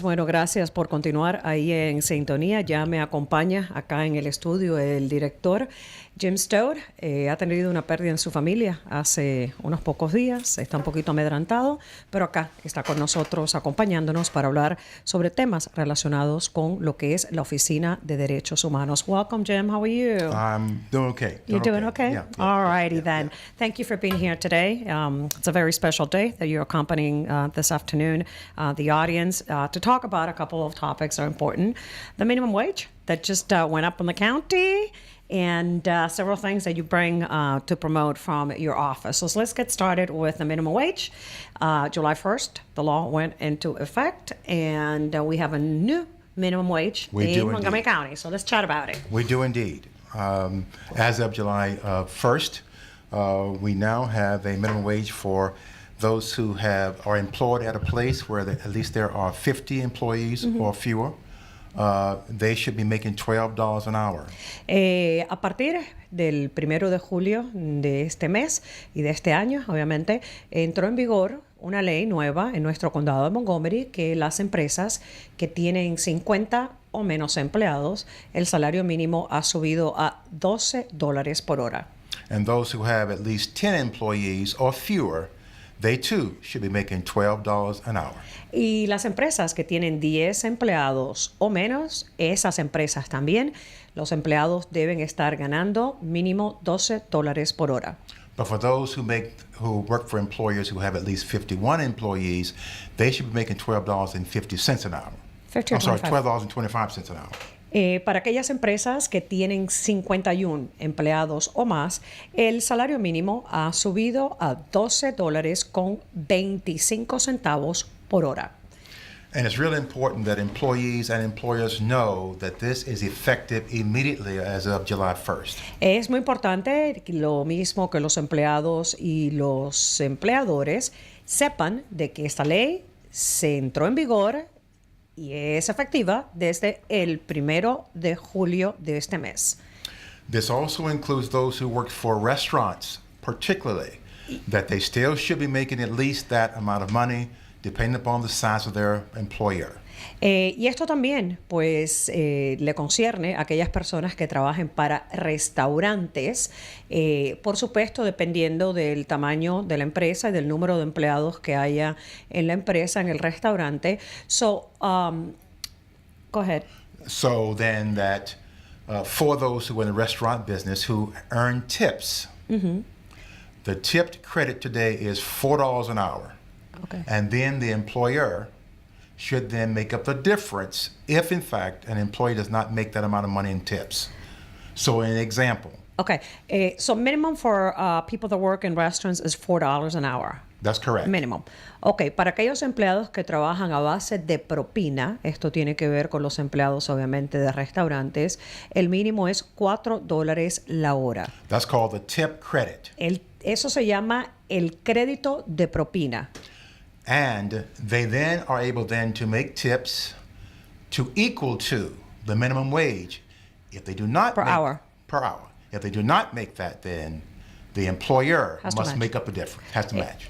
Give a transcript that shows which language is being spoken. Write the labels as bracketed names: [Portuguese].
[Spanish] Bueno, gracias por continuar ahí en sintonía. Ya me acompaña acá en el estudio el director Jim Stowe. Ha tenido una pérdida en su familia hace unos pocos días. Está un poquito amedrantado, pero acá está con nosotros acompañándonos para hablar sobre temas relacionados con lo que es la Oficina de Derechos Humanos. [English] Welcome, Jim. How are you? I'm doing okay. You're doing okay? Yeah, All righty then. Thank you for being here today. It's a very special day that you're accompanying this afternoon the audience to talk about a couple of topics that are important. The minimum wage that just went up in the county, and several things that you bring to promote from your office. So let's get started with the minimum wage. July 1st, the law went into effect, and we have a new minimum wage in Montgomery County. So let's chat about it. We do indeed. As of July 1st, we now have a minimum wage for those who are employed at a place where at least there are 50 employees or fewer. They should be making $12 an hour. [Spanish] A partir del 1 de julio de este mes y de este año, obviamente, entró en vigor una ley nueva en nuestro condado de Montgomery que las empresas que tienen 50 o menos empleados, el salario mínimo ha subido a $12 por hora. [English] And those who have at least 10 employees or fewer, they too should be making $12 an hour. [Spanish] Y las empresas que tienen 10 empleados o menos, esas empresas también, los empleados deben estar ganando mínimo $12 por hora. [English] But for those who work for employers who have at least 51 employees, they should be making $12.50 an hour. $12.25 an hour. [Spanish] Para aquellas empresas que tienen 51 empleados o más, el salario mínimo ha subido a $12.25 por hora. [English] And it's really important that employees and employers know that this is effective immediately as of July 1st. [Spanish] Es muy importante, lo mismo que los empleados y los empleadores sepan de que esta ley se entró en vigor y es efectiva desde el 1 de julio de este mes. [English] This also includes those who work for restaurants, particularly, that they still should be making at least that amount of money, depending upon the size of their employer. [Spanish] Y esto también, pues, le concierne a aquellas personas que trabajen para restaurantes, por supuesto, dependiendo del tamaño de la empresa y del número de empleados que haya en la empresa, en el restaurante. [English] So, go ahead. So then that for those who are in the restaurant business who earn tips, the tipped credit today is $4 an hour. Okay. And then the employer should then make up the difference if, in fact, an employee does not make that amount of money in tips. So, an example. Okay. So minimum for people that work in restaurants is $4 an hour. That's correct. Minimum. [Spanish] Ok, para aquellos empleados que trabajan a base de propina, esto tiene que ver con los empleados obviamente de restaurantes, el mínimo es $4 la hora. [English] That's called the tip credit. [Spanish] Eso se llama el crédito de propina. [English] And they then are able then to make tips to equal to the minimum wage. If they do not Per hour. Per hour. If they do not make that, then the employer Has to must match. make up the difference, has to match.